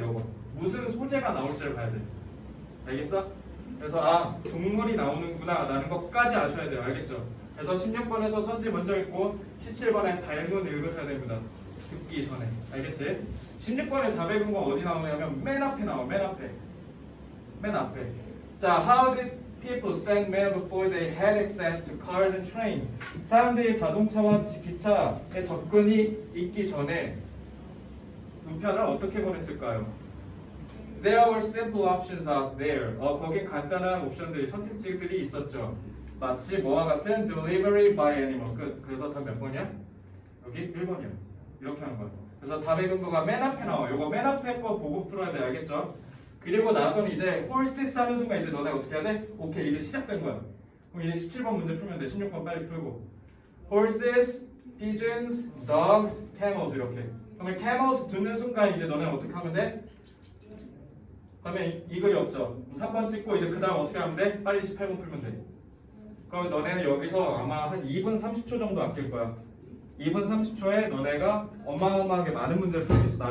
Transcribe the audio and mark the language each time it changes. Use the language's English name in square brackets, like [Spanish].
[Korean] 요거 무슨 소재가 나올지를 봐야 돼. 알겠어? 그래서 아 동물이 나오는구나 라는 것까지 아셔야 돼요. 알겠죠? 그래서 16번에서 선지 먼저 읽고 17번에 발문 읽으셔야 됩니다. 듣기 전에. 알겠지? 16번에 답의 근거 어디 나오냐면 맨 앞에 나와. 맨 앞에. 맨 앞에. [English] 자, how did people send mail before they had access to cars and trains? [Korean] 사람들이 자동차와 기차에 접근이 있기 전에 우편을 어떻게 보냈을까요? [English] There were simple options out there. [Korean] 거긴 간단한 옵션들이 선택지들이 있었죠. 마치 뭐와 같은 delivery by animal. 끝. 그래서 답 몇 번이야? 여기 1번이야. 이렇게 하는 거야. 그래서 답의 근거가 맨 앞에 나와. 요거 맨 앞에 거 보고 풀어야 돼. 알겠죠? 그리고 나서는 이제 horses 하는 순간 이제 너네 어떻게 해야 돼? 오케이 이제 시작된 거야. 그럼 이제 17번 문제 풀면 돼. 16번 빨리 풀고. [English] horses, pigeons, dogs, camels 이렇게. [Korean] 그러면 camels 듣는 순간 이제 너네 어떻게 하면 돼? 그러면 이 글이 없죠. 3번 찍고 이제 그 다음 어떻게 하면 돼? 빨리 18번 풀면 돼. 그럼 너네는 여기서 아마 한 2분 30초 정도 아낄 거야. 2분 30초에 너네가 어마어마하게 많은 문제를 풀 수 있어.